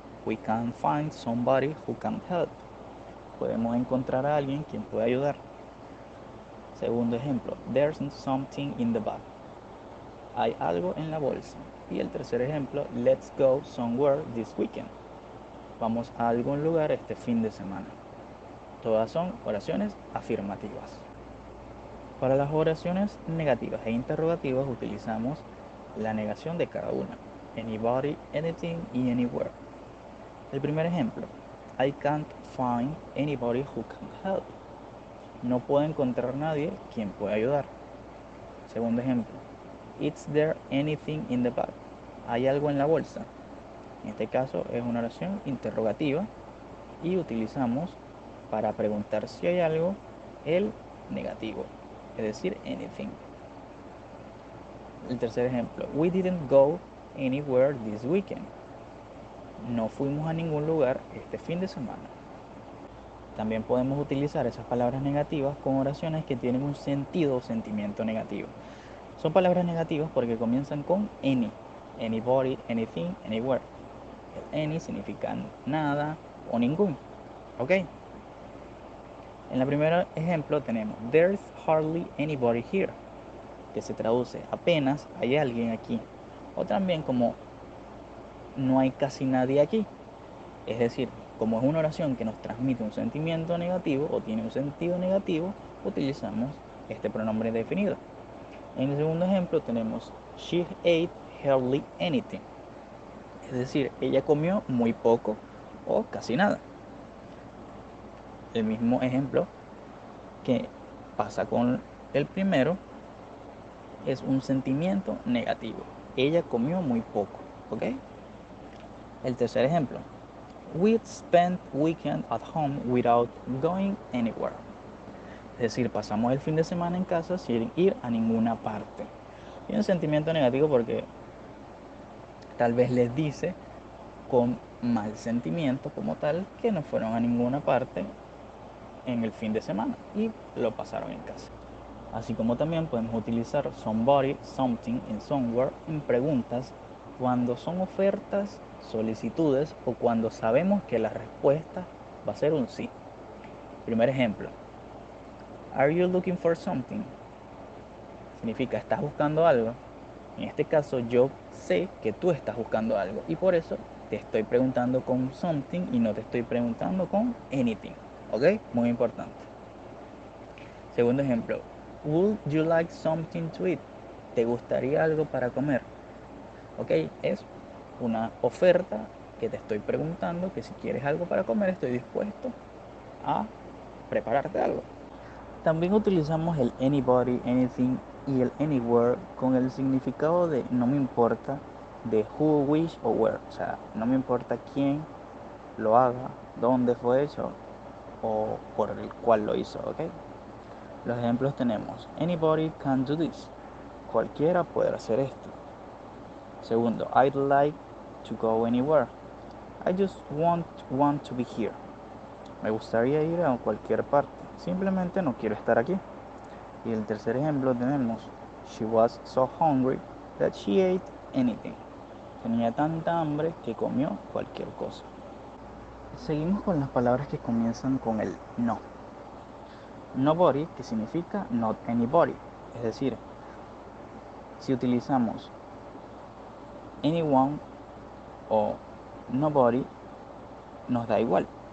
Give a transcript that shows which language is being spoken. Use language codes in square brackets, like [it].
[en] We can find somebody who can help. [es] Podemos encontrar a alguien quien pueda ayudar. Segundo ejemplo. [en] There's something in the bag. [es] Hay algo en la bolsa. Y el tercer ejemplo. [en] Let's go somewhere this weekend. [es] Vamos a algún lugar este fin de semana. Todas son oraciones afirmativas. Para las oraciones negativas e interrogativas utilizamos la negación de cada una. Anybody, anything y anywhere. El primer ejemplo. [en] I can't find anybody who can help. [es] No puedo encontrar nadie quien pueda ayudar. Segundo ejemplo. [en] Is there anything in the bag? [es] ¿Hay algo en la bolsa? En este caso es una oración interrogativa y utilizamos para preguntar si hay algo el negativo, es decir, anything. El tercer ejemplo. [en] We didn't go anywhere this weekend. [es] No fuimos a ningún lugar este fin de semana. También podemos utilizar esas palabras negativas con oraciones que tienen un sentido o sentimiento negativo. Son palabras negativas porque comienzan con any. [en] Anybody, anything, anywhere. [es] El any significa nada o ningún. ¿Ok? En el primer ejemplo tenemos [en] There's hardly anybody here, [es] que se traduce apenas hay alguien aquí. O también como no hay casi nadie aquí. Es decir, como es una oración que nos transmite un sentimiento negativo o tiene un sentido negativo, utilizamos este pronombre definido. En el segundo ejemplo tenemos [en] She ate hardly anything. [es] Es decir, ella comió muy poco o casi nada. El mismo ejemplo que pasa con el primero es un sentimiento negativo. Ella comió muy poco. ¿Ok? El tercer ejemplo. [en] We spent weekend at home without going anywhere. [es] Es decir, pasamos el fin de semana en casa sin ir a ninguna parte. Y un sentimiento negativo porque tal vez les dice con mal sentimiento como tal que no fueron a ninguna parte en el fin de semana y lo pasaron en casa. Así como también podemos utilizar somebody, something y somewhere en preguntas cuando son ofertas, solicitudes o cuando sabemos que la respuesta va a ser un sí. Primer ejemplo. [en] Are you looking for something? [es] Significa, ¿estás buscando algo? En este caso yo sé que tú estás buscando algo y por eso te estoy preguntando con something y no te estoy preguntando con anything. ¿Ok? Muy importante. Segundo ejemplo. [en] Would you like something to eat? [es] ¿Te gustaría algo para comer? ¿Ok? Es una oferta que te estoy preguntando que si quieres algo para comer estoy dispuesto a prepararte algo. También utilizamos el anybody, anything y el anywhere con el significado de no me importa, de who, which o where. O sea, no me importa quién lo haga, dónde fue hecho o por el cual lo hizo, ¿ok? Los ejemplos tenemos, [en] anybody can do this. [es] Cualquiera puede hacer esto. [en] Segundo, I'd like to go anywhere. I just want to be here. [es] Me gustaría ir a cualquier parte. Simplemente no quiero estar aquí. Y el tercer ejemplo tenemos, [en] she was so hungry that she ate anything. [es] Tenía tanta hambre que comió cualquier cosa. Seguimos con las palabras que comienzan con el no. Nobody, que significa not anybody. Es decir, si utilizamos anyone o nobody, nos da igual.